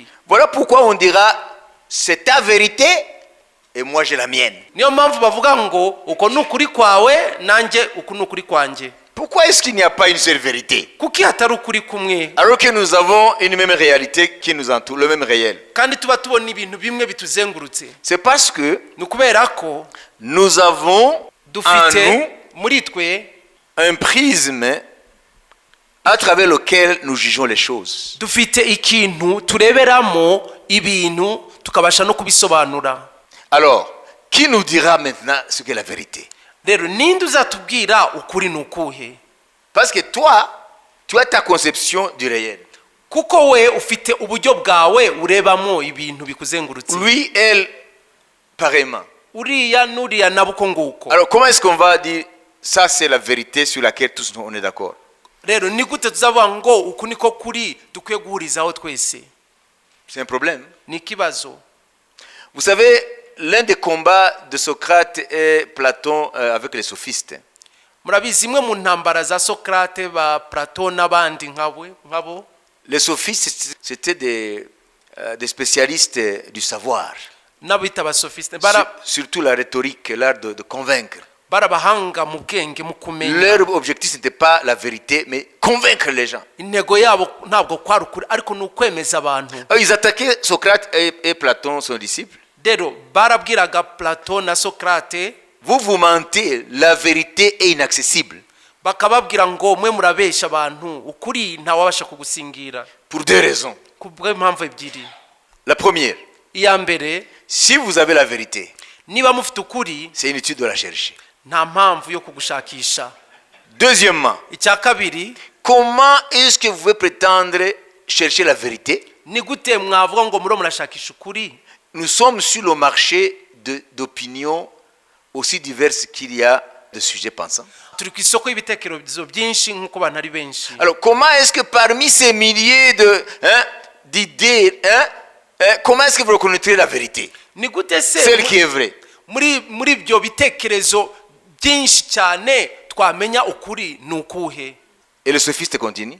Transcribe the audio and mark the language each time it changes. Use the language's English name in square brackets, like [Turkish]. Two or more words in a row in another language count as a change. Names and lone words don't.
[French] Voilà pourquoi on dira c'est ta vérité et moi j'ai la mienne. [Kinyarwanda] Niyo mpamvu bavuga ngo uko n'ukuri kwawe nanjye uko n'ukuri kwanjye. [French] Pourquoi est-ce qu'il n'y a pas une seule vérité? [Kinyarwanda] Kuki hatari ukuri kumwe? [French] Alors que nous avons une même réalité qui nous entoure, le même réel. [Kinyarwanda] Kandi tuba tubona ibintu bimwe bituzengurutse. [French] C'est parce que [Kinyarwanda] ni ukubera ko [French] nous avons en [Kinyarwanda] dufite muri twe [French] un prisme à travers lequel nous jugeons les choses. [Kinyarwanda] Dufite ikintu tureberamo ibintu tukabasha no kubisobanura. [French] Alors, qui nous dira maintenant ce qu'est la vérité? [Kinyarwanda] Rero ninde uzatubwira ukuri nukuhe? [French] Parce que toi, tu as ta conception du réel. [Kinyarwanda] Kuko we ufite uburyo bwawe urebamo ibintu bikuzengurutse. [French] Lui, elle, pareillement. [Kinyarwanda] Uriya nuriya nabuko nguko. [French] Alors, comment est-ce qu'on va dire ça c'est la vérité sur laquelle tous on est d'accord? [Kinyarwanda] Rero ni gute tuzavuga ngo uku niko kuri dukwiye guhurizaho twese? [French] C'est un problème. [Kinyarwanda] Ni ikibazo. [French] Vous savez, l'un des combats de Socrate et Platon avec les sophistes. [Kinyarwanda] Murabizi imwe mu ntambara za Socrate ba Platon n'abandi nkabo. [French] Les sophistes c'était des spécialistes du savoir. [Kinyarwanda] N'abita ba sophiste [French] Surtout la rhétorique, l'art de convaincre. [Kinyarwanda] barabahanga mu bwenge mu kumenya. [French] Leur objectif n'était pas la vérité mais convaincre les gens. [Kinyarwanda] Intego yabo ntabwo kwari ukuri ariko ni ukwemeza abantu. [French] Ils attaquaient Socrate et Platon, son disciple. [Kinyarwanda] Rero barabwiraga Platon na Socrate, [French] vous mentez, la vérité est inaccessible. [Kinyarwanda] bakababwira ngo mwe murabesha abantu, ukuri ntawabasha kugusingira. [French] Pour deux raisons. [Kinyarwanda] Kubw'impamvu ebyiri. [French] La première, [Kinyarwanda] iya mbere, [French] si vous avez la vérité, [Kinyarwanda] niba mufite ukuri, [French] c'est inutile de la chercher. [Kinyarwanda] nta mpamvu yo kugushakisha. [French] Deuxièmement, [Kinyarwanda] icya kabiri, [French] comment est-ce que vous pouvez prétendre chercher la vérité? [Kinyarwanda] ni gute mwavuga ngo muro murashakisha ukuri? [French] Nous sommes sur le marché d'opinions aussi diverses qu'il y a de sujets pensants. [Kinyarwanda] turi ku isoko y'ibitekerezo byinshi nk'uko abantu ari benshi. [French] Alors, comment est-ce que parmi ces milliers d'idées, comment est-ce que vous reconnaîtrez la vérité? [Kinyarwanda] Ni gute se [French] Celle qui est vraie. [Kinyarwanda] muri ibyo bitekerezo byinshi cyane twamenya ukuri ni ukuhe? [French] Et le sophiste continue.